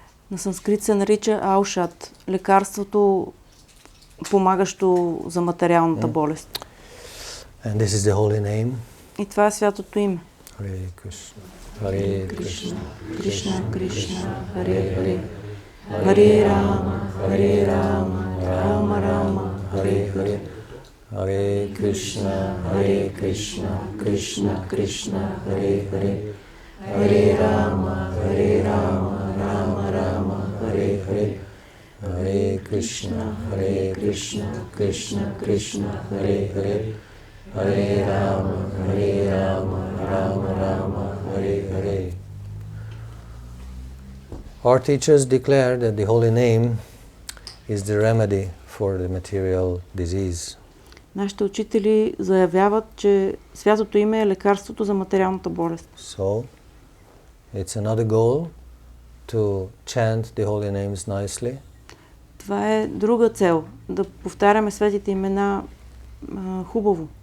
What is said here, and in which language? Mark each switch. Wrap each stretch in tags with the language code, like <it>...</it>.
<bg>На санскрит се нарича аушад, лекарството, помагащо за материалната болест.</bg> <en>And this is the holy name.</en> <bg>И това е святото име.</bg> <sa>Hare Krishna. Hare Krishna. Кришна, Кришна, Харе Харе. Харе Рама, Харе Рама, Рама Рама, Харе Харе. Hare Krishna, Hare Krishna, Krishna Krishna, Hare Hare. Hare Rama, Rama Rama, Hare Hare. Hare Krishna, Krishna Krishna, Hare Hare. Hare Rama, Rama Rama, Hare Hare.</sa> <en>Our teachers declare that the holy name is the remedy for the material disease.</en> <bg>Нашите учители заявяват, че святото име е лекарството за материалната болест.</bg> <en>So, it's another goal to chant the holy names nicely.</en> <bg>Това е друга цел, да повтаряме светите имена хубаво.</bg>